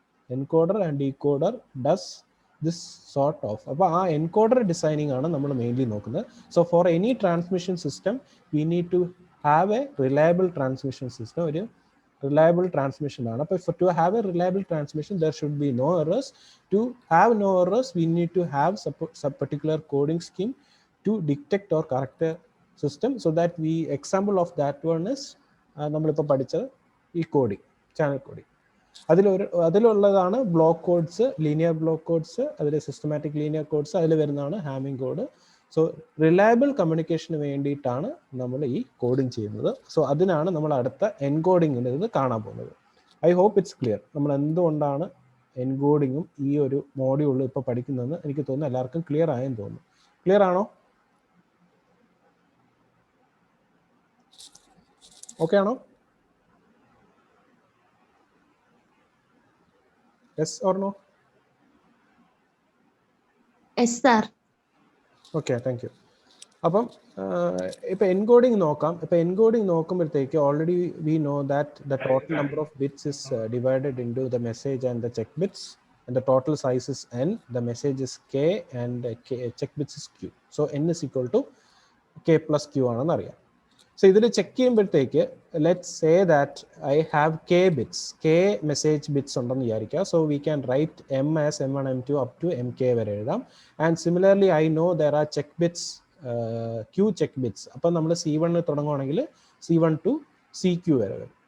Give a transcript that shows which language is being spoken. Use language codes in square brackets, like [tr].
[en] Encoder and decoder does this sort of. [ml] അപ്പോൾ ആ encoder designing ആണ് നമ്മൾ മെയിൻലി നോക്കുന്നത്. [en] So for any transmission system we need to have a reliable transmission system. [ml] ഒരു reliable transmission ആണ്. [en] അപ്പോൾ to have a reliable transmission there should be no errors. To have no errors we need to have some particular coding scheme to detect or correct a system, so that we example of that one is [ml] നമ്മളിപ്പോൾ പഠിച്ചത് ഈ coding, channel coding. അതിലുള്ളതാണ് block codes, linear block codes, അതിൽ systematic linear codes, അതിൽ വരുന്നതാണ് Hamming code. So reliable കമ്മ്യൂണിക്കേഷന് വേണ്ടിയിട്ടാണ് നമ്മൾ ഈ coding ചെയ്യുന്നത്. സോ അതിനാണ് നമ്മൾ അടുത്ത എൻകോഡിങ്ങിൻ്റെ ഇത് കാണാൻ പോകുന്നത്. [en] I hope it's clear. [ml] നമ്മൾ എന്തുകൊണ്ടാണ് എൻകോഡിങ്ങും ഈ ഒരു മോഡ്യൂളിൽ ഇപ്പോൾ പഠിക്കുന്നതെന്ന് എനിക്ക് തോന്നുന്നു എല്ലാവർക്കും ക്ലിയർ ആയെന്ന് തോന്നുന്നു. ക്ലിയർ ആണോ? ഓക്കെ ആണോ? [en] Yes or no? Yes sir. Okay, thank you. [ml] അപ്പം ഇപ്പോൾ എൻകോഡിങ് നോക്കാം. ഇപ്പോൾ എൻകോഡിങ് നോക്കുമ്പോഴത്തേക്ക് [en] Already we know that the total number of bits is divided into the message and the check bits, and the total size is n, the message is k and check bits is q. So n is equal to k+q [ml] ആണെന്ന് അറിയാം. [en] so ഇതിൽ check ചെയ്യുമ്പോഴത്തേക്ക് let's say that I have k bits, k message bits [ml] ഉണ്ടെന്ന് വിചാരിക്കുക. [en] so we can write m as m1 m2 up to mk [ml] വരെ എഴുതാം. [en] And similarly I know there are check bits, q check bits. [ml] അപ്പം നമ്മൾ C1 തുടങ്ങുവാണെങ്കിൽ C1 to CQ വരെ വരും.